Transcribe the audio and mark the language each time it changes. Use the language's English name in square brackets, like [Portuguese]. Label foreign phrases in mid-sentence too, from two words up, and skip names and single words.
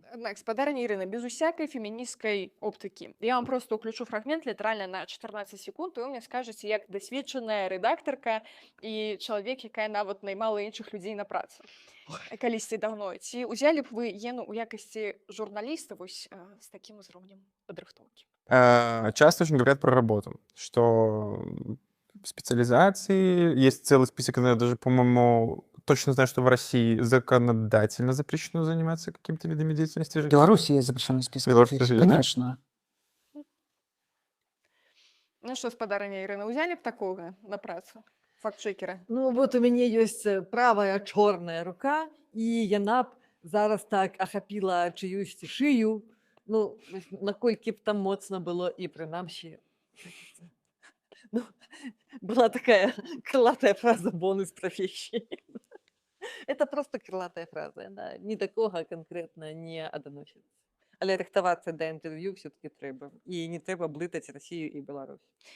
[Belarusian] Аднак, спадарня Ірына, без усякай фемінісцкай оптыкі. Я вам просто ўключу фрагмент літаральна на 14 секунд, і вы мне скажаце, як дасведчаная рэдактарка і чалавек, якая нават наймала іншых людзей на працу. Калісьці даўно. Ці ўзялі б вы Ену ў якасці журналіста вось з такім узроўнем падрыхтоўкі? [Russian] Часто очень говорят про работу, что специализации, есть целый список, я даже, по-моему, точно знаю, что в России законодательно запрещено заниматься какими-то видами деятельности. В Беларуси есть запрещенный список. Беларуси профессий, тоже есть, да? конечно. [Belarusian] Ну што, спадарня Ірына, ўзялі б такога на працу? Факт-чекера. Ну, вот у мяне ёсць правая чорная рука, і яна б зараз так ахапіла чыюсьці шыю. Ну, наколькі б там моцна было, і прынамсі, ну, была такая крылатая фраза [Russian] «бонус профессии». Это просто крылатая фраза, она [Belarusian] ні да кога канкрэтна не адносіцца. Але рыхтавацца да інтэрв'ю все-таки трэба. І не трэба блытаць Расію і Беларусь.